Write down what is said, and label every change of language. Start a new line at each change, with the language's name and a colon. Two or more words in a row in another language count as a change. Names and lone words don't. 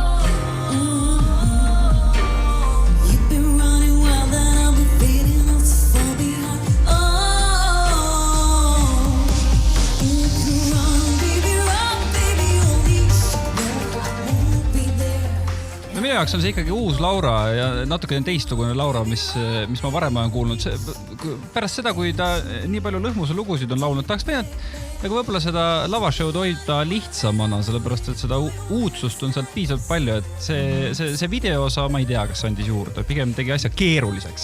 English: You've been running well and I'm fading off to fall behind. You can run, baby, only won't be there.
Estonian: Minu jaoks on see ikkagi uus Laura ja natuke teistsugune Laura, mis ma varem olen kuulnud. Pärast seda, kui ta nii palju lõhmuse lugusid on laulnud, tahaks pealt võib-olla seda lavashowd hoida lihtsamana, sellepärast, et seda uudsust on sealt piisavalt palju, et see videoosa, ma ei tea, kas andis juurde, pigem tegi asja keeruliseks.